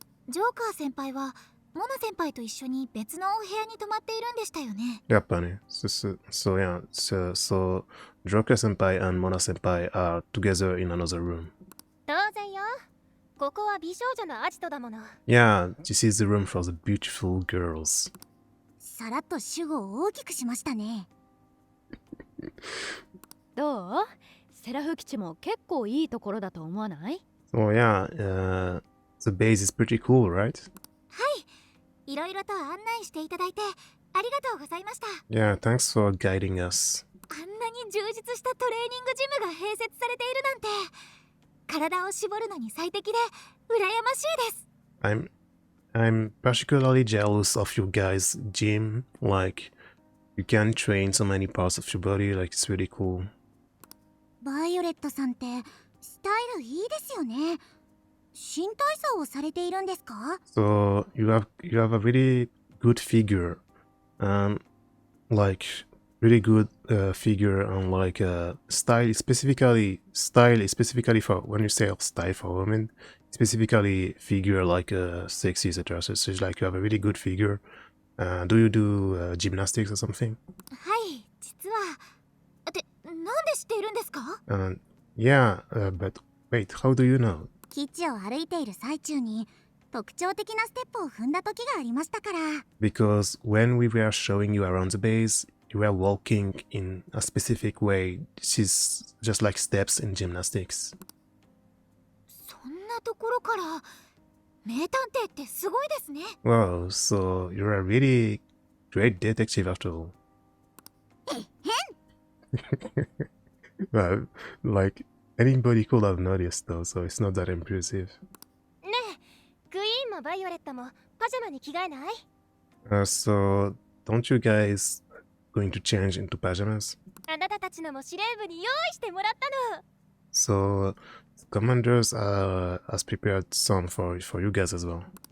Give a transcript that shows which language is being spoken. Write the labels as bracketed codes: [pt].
[ja] ジョーカー先輩はモナ先輩と一緒に別のお部屋に泊まっているんでしたよね。 [en] Yeah, funny. So yeah, so Joker Senpai and Mona Senpai are together in another room. [ja] 当然よ。ここは美少女のアジトだもの。 [en] Yeah, this is the room for the beautiful girls. [ja] さらっと主語を大きくしましたね。どう？セラフ基地も結構いいところだと思わない？ [en] Oh yeah, the base is pretty cool, right? [ja] はい、いろいろと案内していただいてありがとうございました。 [en] Yeah, thanks for guiding us. [ja] あんなに充実したトレーニングジムが併設されているなんて、体を絞るのに最適で羨ましいです。 [en] I'm particularly jealous of you guys' gym. Like, you can train so many parts of your body. Like, it's really cool. [ja] バイオレットさんってスタイルいいですよね。新体操をされているんですか？ [en] So you have a really good figure, like really good figure and like style specifically for when you say style for women, specifically figure like sexy etc. So it's like you have a really good figure. Do you do gymnastics or something? [ja] はい、実は。で、なんで知っているんですか？ [en] Yeah, but wait, how do you know? [ja] 基地を歩いている最中に特徴的なステップを踏んだ時がありましたから。 [en] Because when we were showing you around the base, you were walking in a specific way. This is just like steps in gymnastics. [ja] そんなところから名探偵ってすごいですね。 [en] Wow, so you're a really great detective after all. Well, like anybody could have noticed though, so it's not that impressive. [ja] ねえ、グイーンもバイオレットもパジャマに着替えない？ [en] So don't you guys going to change into pajamas. [ja] あなたたちのも司令部に用意してもらったの。 [en] So the commanders has prepared some for you guys as well.